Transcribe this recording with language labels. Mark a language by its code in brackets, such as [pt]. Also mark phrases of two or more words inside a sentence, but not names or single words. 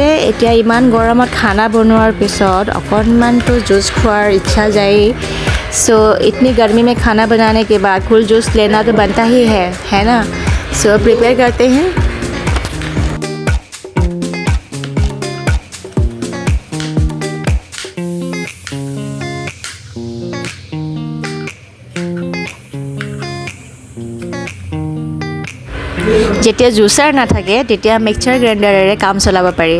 [as] এতিয়া ইমান গৰমত খানা বনোৱাৰ পিছত অকণমানতো জুচ খোৱাৰ ইচ্ছা যায়েই। [hi] सो इतनी गर्मी में खाना बनाने के बाद [en] cool juice [hi] लेना तो बनता ही है ना। सो प्रिपेयर करते हैं। [as] যেতিয়া জুচাৰ নাথাকে তেতিয়া [en] mixer grinderere [as] কাম চলাব পাৰি।